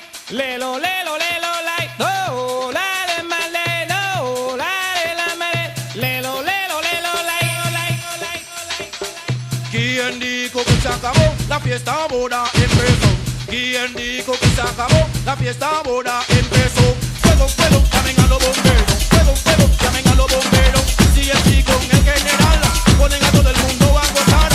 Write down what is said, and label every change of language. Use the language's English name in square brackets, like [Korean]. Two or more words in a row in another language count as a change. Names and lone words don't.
[English] Lelo, lelo, lelo, like. Oh, la, le, ma, le, no, la, le, la, ma, le. Lelo, lelo, lelo, like. [Spanish] ¿Quién dijo que se acabó? La fiesta ahora empezó. ¿Quién dijo que se acabó? La fiesta ahora empezó. Fuego, fuego, llamen a los bomberos. Fuego, fuego, llamen a los bomberos. Si el chico en el general ponen a todo el mundo a gozar.